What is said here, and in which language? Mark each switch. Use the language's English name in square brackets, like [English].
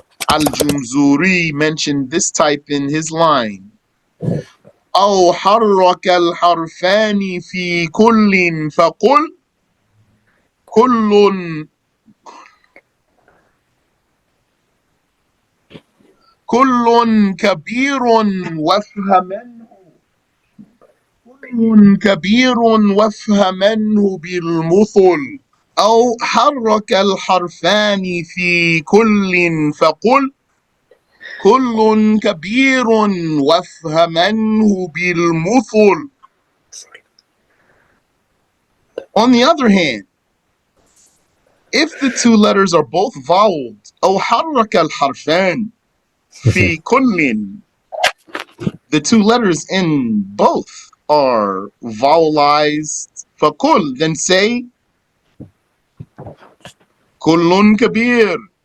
[English] Al-Jumzuriyyah mentioned this type in his line. [Arabic] أو حرك الحرفان في كل فقل كل كل كبير وافهمنه كل كبير وافهمنه بالمثل أو حرك الحرفان في كل فقل كل كبير وافهمنه بالمثل. [English] On the other hand, if the two letters are both voweled, [Arabic] أو حرك الحرفان في كل, [English] the two letters in both are vowelized, [Arabic] فكل, [English] then say [Arabic] كل كبير.